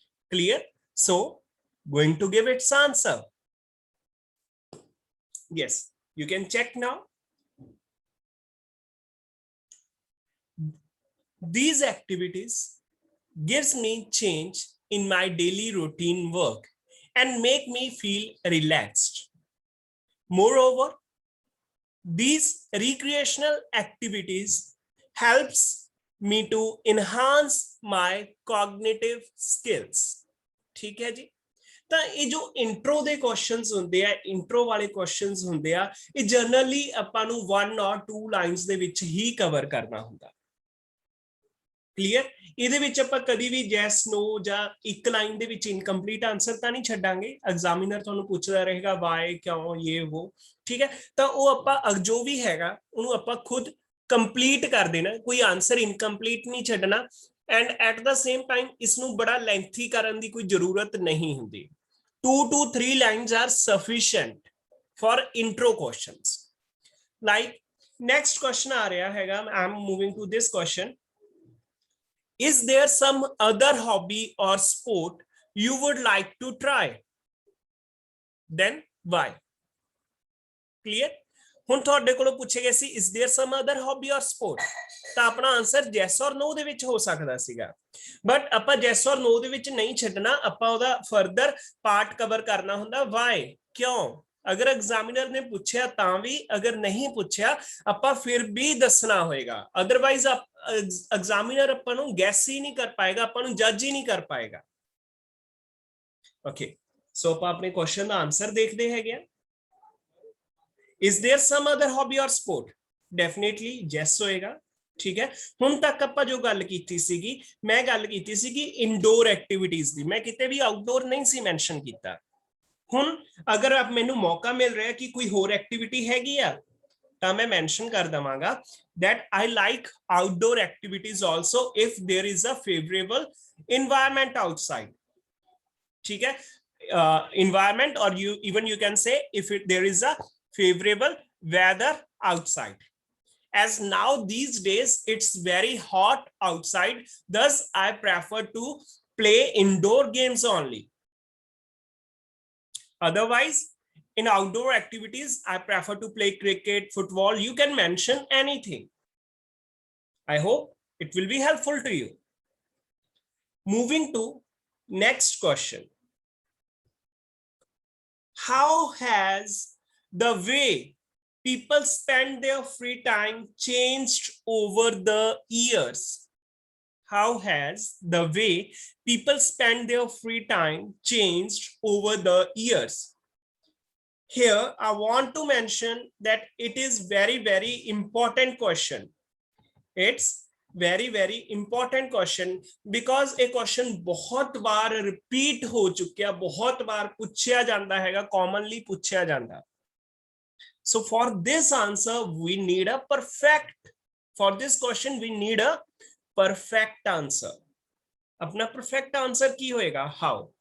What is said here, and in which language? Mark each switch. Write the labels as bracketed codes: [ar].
[en] Clear? So going to give its answer. Yes, you can check now. These activities gives me change in my daily routine work and make me feel relaxed. Moreover, these recreational activities helps me to enhance my cognitive skills. [hi] ठीक है जी? [pa] ਤਾਂ ਇਹ ਜੋ intro ਦੇ questions ਹੁੰਦੇ ਆ, intro ਵਾਲੇ questions ਹੁੰਦੇ ਆ, ਇਹ ਜਨਰਲੀ ਆਪਾਂ ਨੂੰ 1 or 2 ਲਾਈਨਸ ਦੇ ਵਿੱਚ ਹੀ ਕਵਰ ਕਰਨਾ ਹੁੰਦਾ. ਕਲੀਅਰ? ਇਹਦੇ ਵਿੱਚ ਆਪਾਂ ਕਦੀ ਵੀ ਯੈਸ ਨੋ ਜਾਂ ਇੱਕ ਲਾਈਨ ਦੇ ਵਿੱਚ ਇਨਕੰਪਲੀਟ ਆਨਸਰ ਤਾਂ ਨਹੀਂ ਛੱਡਾਂਗੇ. ਐਗਜ਼ਾਮੀਨਰ ਤੁਹਾਨੂੰ ਪੁੱਛਦਾ ਰਹੇਗਾ ਵਾਈ, ਕਿਉਂ, ਇਹ ਉਹ, ਠੀਕ ਹੈ, ਤਾਂ ਉਹ ਆਪਾਂ ਜੋ ਵੀ ਹੈਗਾ ਉਹਨੂੰ ਆਪਾਂ ਖੁਦ ਕੰਪਲੀਟ ਕਰ ਦੇਣਾ, ਕੋਈ ਆਨਸਰ ਇਨਕੰਪਲੀਟ ਨਹੀਂ ਛੱਡਣਾ. [en] and at the same time [pa] ਇਸਨੂੰ ਬੜਾ ਲੈਂਥੀ ਕਰਨ ਦੀ ਕੋਈ ਜ਼ਰੂਰਤ ਨਹੀਂ ਹੁੰਦੀ. [en] 2 to 3 lines are sufficient for intro questions. Like next question [hi] आ रहा हैगा, [en] I'm moving to this question. Is there some other hobby or sport you would like to try? Then why? Clear? [pa] ਹੁਣ ਤੁਹਾਡੇ ਕੋਲੋਂ ਪੁੱਛੇ ਗਏ ਸੀ [en] is there some other hobby or sport, [pa] ਤਾਂ ਆਪਣਾ answer [en] yes or no [pa] ਦੇ ਵਿੱਚ ਹੋ ਸਕਦਾ ਸੀਗਾ, ਬਟ ਆਪਾਂ yes or no ਦੇ ਵਿੱਚ ਨਹੀਂ ਛੱਡਣਾ, ਆਪਾਂ ਉਹਦਾ ਫਰਦਰ ਪਾਰਟ ਕਵਰ ਕਰਨਾ ਹੁੰਦਾ. why, ਕਿਉਂ? ਅਗਰ ਐਗਜ਼ਾਮੀਨਰ ਨੇ ਪੁੱਛਿਆ ਤਾਂ ਵੀ, ਅਗਰ ਨਹੀਂ ਪੁੱਛਿਆ ਆਪਾਂ ਫਿਰ ਵੀ ਦੱਸਣਾ ਹੋਏਗਾ, ਅਦਰਵਾਈਜ਼ ਐਗਜ਼ਾਮੀਨਰ ਆਪਾਂ ਨੂੰ ਗੈਸ ਹੀ ਨਹੀਂ ਕਰ ਪਾਏਗਾ, ਆਪਾਂ ਨੂੰ ਜੱਜ ਹੀ ਨਹੀਂ ਕਰ ਪਾਏਗਾ. ਓਕੇ, ਸੋ ਆਪਾਂ ਆਪਣੇ ਕੁਐਸਚਨ ਦਾ ਆਨਸਰ ਦੇਖਦੇ ਹੈਗੇ ਆ. [en] Is there some other hobby or sport? Definitely yes [pa] ਹੋਏਗਾ. ਠੀਕ ਹੈ, ਹੁਣ ਤੱਕ ਆਪਾਂ ਜੋ ਗੱਲ ਕੀਤੀ ਸੀਗੀ, ਮੈਂ ਗੱਲ ਕੀਤੀ ਸੀਗੀ ਇਨਡੋਰ ਐਕਟੀਵਿਟੀਜ਼ ਦੀ, ਮੈਂ ਕਿਤੇ ਵੀ ਆਊਟਡੋਰ ਨਹੀਂ ਸੀ ਮੈਂਸ਼ਨ ਕੀਤਾ. ਹੁਣ ਅਗਰ ਆਪ ਮੈਨੂੰ ਮੌਕਾ ਮਿਲ ਰਿਹਾ ਕਿ ਕੋਈ ਹੋਰ ਐਕਟੀਵਿਟੀ ਹੈਗੀ ਆ ਤਾਂ ਮੈਂ ਮੈਂਸ਼ਨ ਕਰ ਦਵਾਂਗਾ [en] that I like outdoor activities also if there is a favorable environment outside. [hi] ठीक है, [en] environment, or you can say if there is a favorable weather outside. as now these days it's very hot outside, thus I prefer to play indoor games only. Otherwise, in outdoor activities, I prefer to play cricket, football. You can mention anything. I hope it will be helpful to you. Moving to next question. How has the way people spend their free time changed over the years? How has the way people spend their free time changed over the years? Here, I want to mention that it is very important question. It's very important question because a question [hi] बहुत बार repeat हो चुका है, बहुत बार पूछा जाता है, commonly पूछा जाता. [en] So for this answer, we need a perfect. For this question, we need a perfect answer. [pa] अपना [en] perfect answer [pa] की होएगा [en] how?